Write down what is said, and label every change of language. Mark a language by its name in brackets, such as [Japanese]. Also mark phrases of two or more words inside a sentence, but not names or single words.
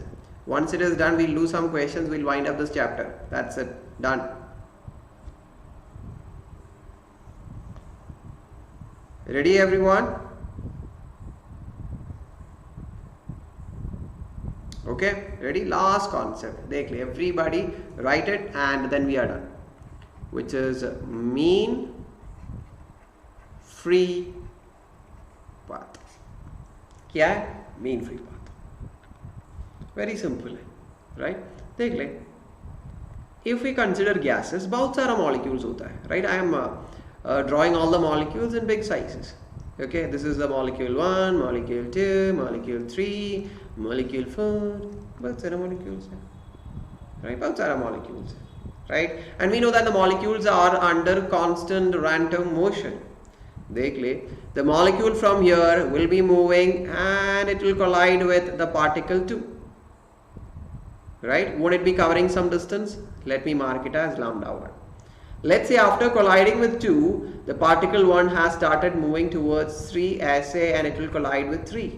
[English] Once it is done, we'll do some questions, we'll wind up this chapter. That's it, done. Ready everyone? Okay, ready? Last concept. [Hindi] देख ले, [English] everybody write it and then we are done. Which is mean free path. [Hindi] क्या है? [English] Mean free path. Very simple है, right? [Hindi] देख ले. [English] If we consider gases, [Hindi] बहुत सारा molecules होता है, [English] right? I am drawing all the molecules in big sizes. Okay, this is the molecule 1, molecule 2, molecule 3, molecule 4. [Hindi] बहुत सारे molecules हैं, right? बहुत सारा molecules हैं, [English] right? And we know that the molecules are under constant random motion. [Hindi] देख ले, [English] the molecule from here will be moving and it will collide with the particle 2. Right? Won't it be covering some distance? Let me mark it as lambda 1. Let's say after colliding with 2, the particle 1 has started moving towards 3 SA and it will collide with 3.